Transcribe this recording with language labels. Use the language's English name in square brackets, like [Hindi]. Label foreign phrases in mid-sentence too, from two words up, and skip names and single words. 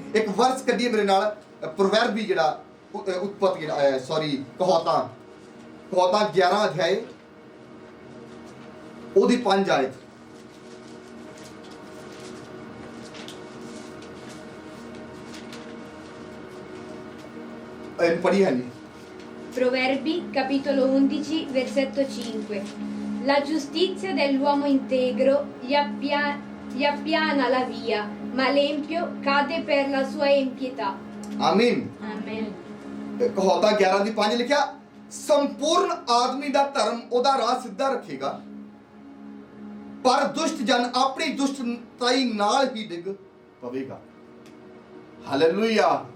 [Punjabi] ਇੱਕ ਵਰਸ ਕੱਢੀਏ ਮੇਰੇ ਨਾਲ, ਪ੍ਰੋਵਰਬੀ ਜਿਹੜਾ ਉਤਪਤ ਜਿਹੜਾ ਕਹਾਵਤਾਂ 11 ਅਧਿਆਏ ਉਹਦੀ 5 ਆਇਤ। ਪੜ੍ਹੀ ਹੈ ਜੀ। [Italian] Proverbi, capitolo 11, versetto 5. La giustizia dell'uomo integro gli appiana la via, ma l'empio cade per la sua impietà. [Punjabi] ਆਮੀਨ। [Italian] Amen. [Punjabi] ਕਹਾਵਤਾਂ 11 ਦੀ 5 ਲਿਖਿਆ, ਸੰਪੂਰਨ ਆਦਮੀ ਦਾ ਧਰਮ ਉਹਦਾ ਰਾਹ ਸਿੱਧਾ ਰੱਖੇਗਾ, ਪਰ ਦੁਸ਼ਟ ਜਨ ਆਪਣੀ ਦੁਸ਼ਟਤਾਈ ਨਾਲ ਹੀ ਡਿੱਗ ਪਵੇਗਾ। ਹਾਲੇਲੂਇਆ।